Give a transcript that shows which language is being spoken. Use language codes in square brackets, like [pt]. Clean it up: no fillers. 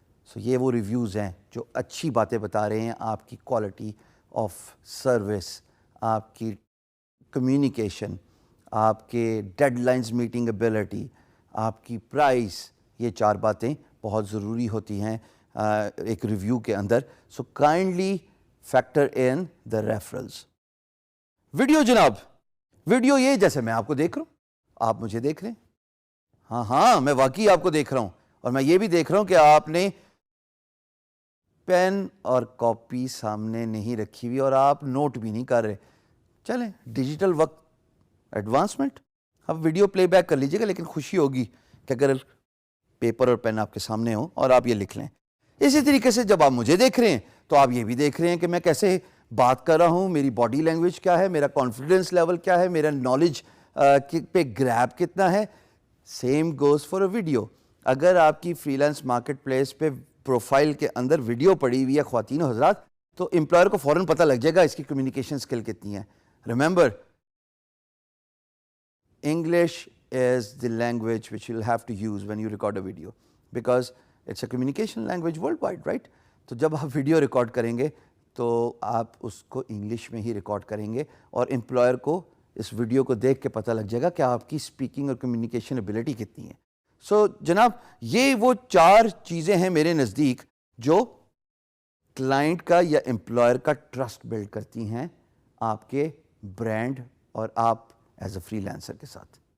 [ur] سو یہ وہ ریویوز ہیں جو اچھی باتیں بتا رہے ہیں آپ کی کوالٹی آف سروس, آپ کی کمیونیکیشن، آپ کے ڈیڈ لائنز میٹنگ ایبلٹی، آپ کی پرائس، یہ 4 باتیں بہت ضروری ہوتی ہیں ایک ریویو کے اندر. [en] So kindly factor in the referrals. [ur] Video جناب، ویڈیو یہ جیسے میں آپ کو دیکھ رہا ہوں، آپ مجھے دیکھ رہے ہیں. ہاں میں واقعی آپ کو دیکھ رہا ہوں، اور میں یہ بھی دیکھ رہا ہوں کہ آپ نے پین اور کاپی سامنے نہیں رکھی ہوئی اور آپ نوٹ بھی نہیں کر رہے. چلیں ڈیجیٹل وقت ایڈوانسمنٹ، اب ویڈیو پلے بیک کر لیجیے گا، لیکن خوشی ہوگی کہ اگر پیپر اور پین آپ کے سامنے ہو اور آپ یہ لکھ لیں. اسی طریقے سے جب آپ مجھے دیکھ رہے ہیں تو آپ یہ بھی دیکھ رہے ہیں کہ میں کیسے بات کر رہا ہوں، میری باڈی لینگویج کیا ہے، میرا کانفیڈنس لیول کیا ہے، میرا نالج پہ گریب کتنا ہے. [en] Same goes for a video. [ur] اگر آپ کی فری لانس مارکیٹ پلیس پہ پروفائل کے اندر ویڈیو پڑی ہوئی ہے خواتین و حضرات، تو امپلائر کو فوراً پتہ لگ جائے گا اس کی کمیونیکیشن اسکل کتنی ہے. [en] Remember, English is the language which you'll have to use when you record a video because it's a communication language worldwide, right? [ur] تو جب آپ ویڈیو ریکارڈ کریں گے تو آپ اس کو انگلش میں ہی ریکارڈ کریں گے اور امپلائر کو اس ویڈیو کو دیکھ کے پتہ لگ جائے گا کہ آپ کی اسپیکنگ اور کمیونیکیشن ایبلٹی کتنی ہے. سو جناب یہ وہ 4 چیزیں ہیں میرے نزدیک جو کلائنٹ کا یا امپلائر کا ٹرسٹ بلڈ کرتی ہیں آپ کے برانڈ اور آپ ایز اے فری لانسر کے ساتھ.